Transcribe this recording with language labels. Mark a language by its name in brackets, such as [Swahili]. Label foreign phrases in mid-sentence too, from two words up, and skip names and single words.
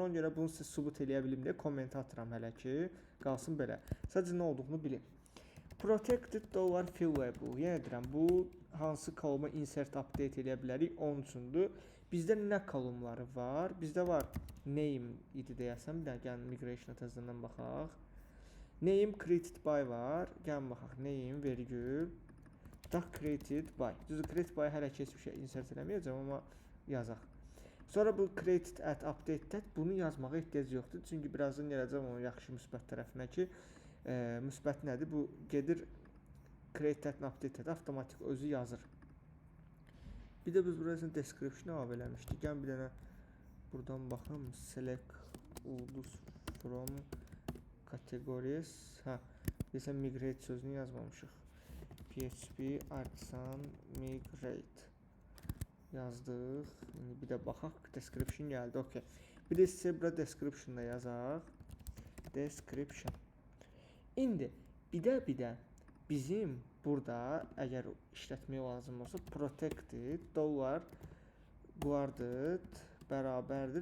[Azerbaijani] Ona görə bunu siz sübut eləyə bilim deyə komment atıram hələ ki, qalsın belə. Sadəcə nə olduğunu bilin. [English] Protected dollar fillable. [Azerbaijani] Yenə deyirəm, bu hansı koluma [English] insert update [Azerbaijani] eləyə bilərik, onun üçündür. Bizdə nə kolumları var? Bizdə var name idi deyəsəm, bir dənə gəlin migration təzədən baxaq. [English] Name created by [Azerbaijani] var. Gəlin baxaq. Name vergül [English] created by. [Azerbaijani] Düzdür, [English] created by [Azerbaijani] hələ ki heç bir şey insert eləməyəcəm, amma yazaq. Sonra bu [English] created at updated [Azerbaijani] bunu yazmağa ehtiyac yoxdur. Çünki birazdan gələcəm onun yaxşı müsbət tərəfinə ki, müsbət nədir? Bu gedir [English] created at updated [Azerbaijani] avtomatik özü yazır. Bir də biz burasını description əlavə eləmişdik. Gəlin bir dənə buradan baxım. [English] Select ulduz from categories. [Azerbaijani] Desəm migrate sözünü yazmamışıq. [English] PHP artisan migrate [Azerbaijani] yazdıq. İndi bir də baxaq. Description gəldi. Okay. Bir də sizə burada description da yazaq. Description. İndi bir də bizim burada əgər işlətməyə lazım olsa [English] protected dollar guarded [Azerbaijani] bərabərdir.